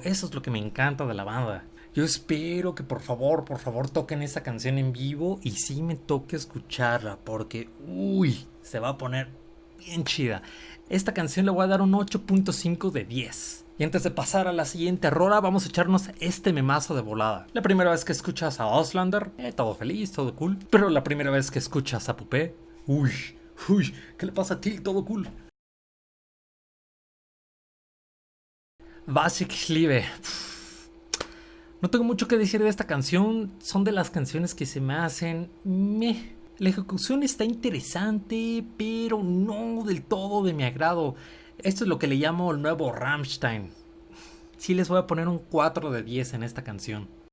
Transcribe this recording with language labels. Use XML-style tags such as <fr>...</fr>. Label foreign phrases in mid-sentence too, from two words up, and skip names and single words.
<es>Eso es lo que me encanta de la banda. Yo espero que por favor toquen esa canción en vivo y sí me toque escucharla porque, se va a poner bien chida. Esta canción le voy a dar un 8.5 de 10. Y antes de pasar a la siguiente rola, vamos a echarnos este memazo de volada. La primera vez que escuchas a Auslander, todo feliz, todo cool. Pero la primera vez que escuchas a Pupé, ¿qué le pasa a ti? Todo cool. Was ich liebe. No tengo mucho que decir de esta canción. Son de las canciones que se me hacen meh. La ejecución está interesante, pero no del todo de mi agrado. Esto es lo que le llamo el nuevo Rammstein. Sí les voy a poner un 4 de 10 en esta canción.</es>